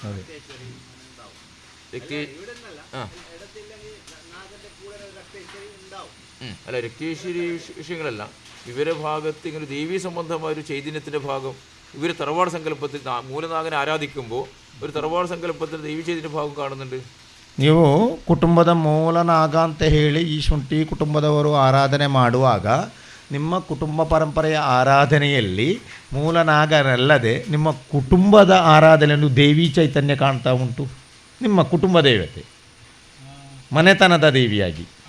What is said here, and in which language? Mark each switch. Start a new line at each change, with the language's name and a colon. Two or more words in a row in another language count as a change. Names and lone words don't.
Malayalam: അല്ല, രക്തേശ്വരി വിഷയങ്ങളല്ല, ഇവരുടെ ഭാഗത്ത് ഇങ്ങനെ ദേവീ സംബന്ധമായ ഒരു ചൈതന്യത്തിൻ്റെ ഭാഗം ഇവർ തറവാട് സങ്കല്പത്തിൽ മൂലനാഗനെ ആരാധിക്കുമ്പോൾ ഒരു തറവാട് സങ്കല്പത്തിൽ ദേവി ചൈതന്യ ഭാഗം കാണുന്നുണ്ട്.
Kannada: ನೀವು ಕುಟುಂಬದ ಮೂಲನಾಗ ಅಂತ ಹೇಳಿ ಈ ಶುಂಠಿ ಕುಟುಂಬದವರು ಆರಾಧನೆ ಮಾಡುವಾಗ ನಿಮ್ಮ ಕುಟುಂಬ ಪರಂಪರೆಯ ಆರಾಧನೆಯಲ್ಲಿ ಮೂಲನಾಗನಲ್ಲದೆ ನಿಮ್ಮ ಕುಟುಂಬದ ಆರಾಧನೆಯನ್ನು ದೇವಿ ಚೈತನ್ಯ ಕಾಣ್ತಾ ಉಂಟು. ನಿಮ್ಮ ಕುಟುಂಬ ದೇವತೆ ಮನೆತನದ ದೇವಿಯಾಗಿ.